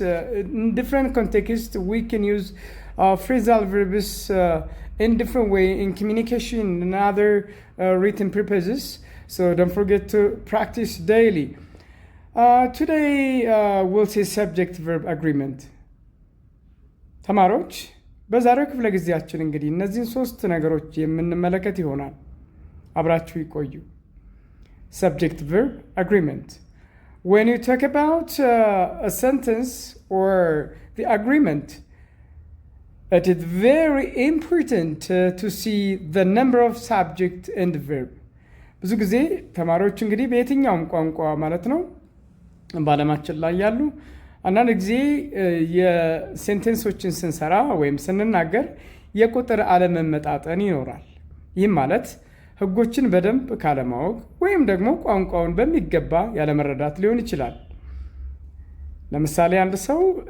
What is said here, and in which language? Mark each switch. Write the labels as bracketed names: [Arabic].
[English] In different contexts, we can use phrasal verbs in different way in communication and other written purposes. So don't forget to practice daily. Today we'll see subject-verb agreement. [Amharic] ተማሪዎች በዛሬው ክፍለ ጊዜያችን እንግዲህ እነዚህን ሶስት ነገሮች የምንመለከት ይሆናል። አብራችሁ ይቆዩ። [English] Subject-verb agreement. When you talk about a sentence or the agreement, it is very important to see the number of subject and verb. [Amharic] ብዙ ጊዜ ተማሪዎች እንግዲህ በየትኛውም ቋንቋ ማለት ነው በዓለማችን ላይ ያሉ አንዳንድ ጊዜ የሴንቴንሶችን ስንሰራ ወይም ስንናገር የቁጥር አለመመጣጠን ይኖራል። ይህም ማለት ህጎችን በደንብ ካለማወቅ ወይም ደግሞ ቋንቋውን በሚገባ ያለመረዳት ሊሆን ይችላል። ለምሳሌ አንድ ሰው